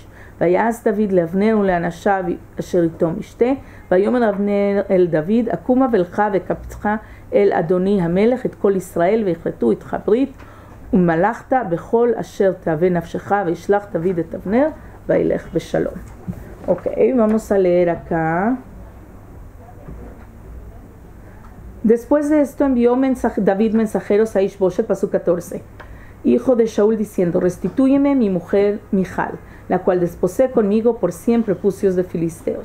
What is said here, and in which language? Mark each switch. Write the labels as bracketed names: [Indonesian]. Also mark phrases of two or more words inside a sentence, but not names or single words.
[Hebrew] ויעש דוד לאבנר ולאנשיו אשר איתו משתה, ויאמר אבנר אל דוד, אקומה ולך וקבצך אל אדוני המלך את כל ישראל, ויכרתו איתך ברית, ומלכת בכל אשר תאווה נפשך, וישלח דוד את אבנר, וילך בשלום. [Spanish] Ok, vamos a leer acá. Después de esto envió David mensajeros a Ishboshet, pasuk 14, hijo de Shaul, diciendo, restitúyeme mi mujer Michal, la cual desposé conmigo por 100 prepucios de filisteos.